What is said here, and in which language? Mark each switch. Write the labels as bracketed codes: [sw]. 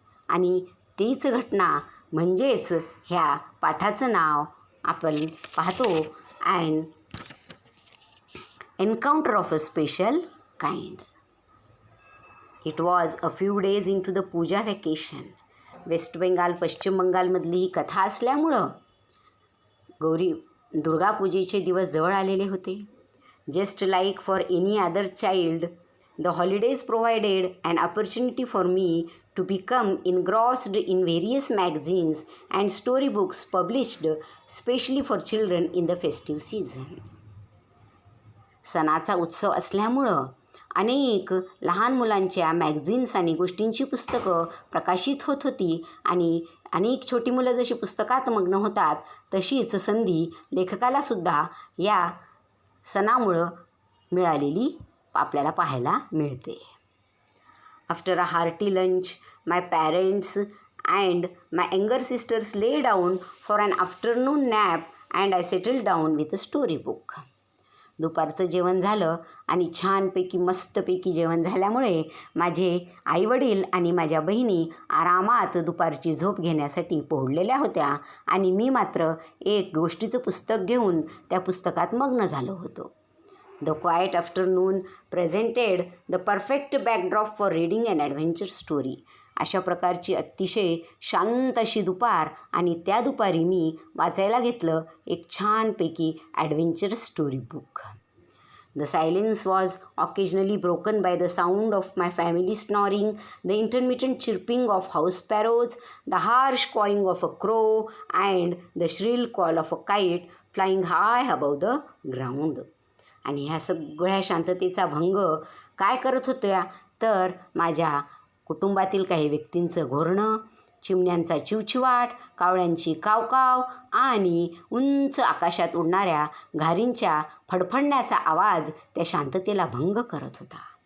[mr] आणि तीच घटना म्हणजेच ह्या पाठाचं नाव आपण पाहतो, [en] An encounter of a special kind. It was a few days into the puja vacation. [mr] Waste Bengal पश्चिम बंगालमधली ही कथा असल्यामुळं दुर्गापूजेचे दिवस जवळ आलेले होते. [en] Just like for any other child, the holidays provided an opportunity for me to become engrossed in various magazines and storybooks published specially for children in the festive season. [mr] सणाचा उत्सव असल्यामुळं अनेक लहान मुलांच्या मॅगझिन्स आणि गोष्टींची पुस्तकं प्रकाशित होत होती आणि अनेक छोटी मुलं जशी पुस्तकात मग्न होतात तशीच संधी लेखकालासुद्धा या सणामुळं मिळालेली आपल्याला पाहायला मिळते. [en] After a hearty lunch my parents and my younger sisters lay down for an afternoon nap and I settled down with a storybook. [mr] दुपारचं जेवण झालं आणि छानपैकी मस्तपैकी जेवण झाल्यामुळे माझे आईवडील आणि माझ्या बहिणी आरामात दुपारची झोप घेण्यासाठी पोहडलेल्या होत्या आणि मी मात्र एक गोष्टीचं पुस्तक घेऊन त्या पुस्तकात मग्न झालो होतो. [en] The quiet afternoon presented the perfect backdrop for reading an adventure story. [mr] अशा प्रकारची अतिशय शांत अशी दुपार आणि त्या दुपारी मी वाचायला घेतलं एक छानपैकी adventure story book. [en] The silence was occasionally broken by the sound of my family snoring, the intermittent chirping of house sparrows, the harsh cawing of a crow, and the shrill call of a kite flying high above the ground. [mr] आणि ह्या सगळ्या शांततेचा भंग काय करत होत्या तर माझ्या कुटुंबातील काही व्यक्तींचं घोरणं, चिमण्यांचा चिवचिवाट, कावळ्यांची कावकाव आणि उंच आकाशात उडणाऱ्या घारींच्या फडफडण्याचा आवाज त्या शांततेला भंग करत होता.